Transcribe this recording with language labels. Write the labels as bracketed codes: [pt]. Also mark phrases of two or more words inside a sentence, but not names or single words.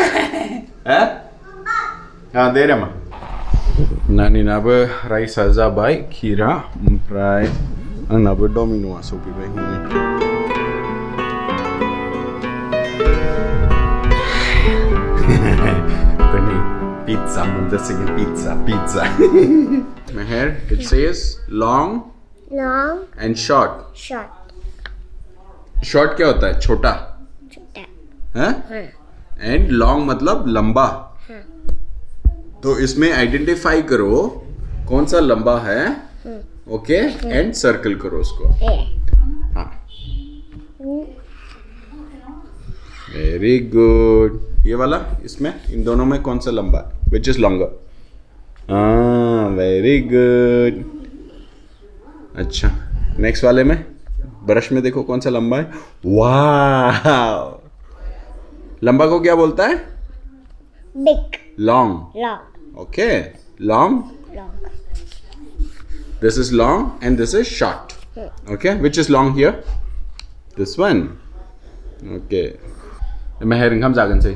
[brx] हाँ दे रे मा नानिनाबो राइसआ जाबाय खीरा ओमफ्राय आंनाबो डमिन'आ सफैबाय दिनै पिज्जा मोनजासिगोन पिज्जा [en] Meher, it says long and short. [hi] Short क्या होता है छोटा हैं [en] and long [hi] मतलब लंबा तो इसमें आइडेंटिफाई करो कौन सा लंबा है [en] okay and circle [hi] करो उसको हाँ [en] very good [hi] ये वाला इसमें इन दोनों में कौन सा लंबा है [en] which is longer [hi] हाँ [en] very good [hi] अच्छा नेक्स्ट वाले में ब्रश में देखो कौन सा लंबा है वाह लंबा को क्या बोलता है [en] Big. long okay long this is long and this is short okay which is long here this one okay Meher [brx] ओंखाम जागोनसै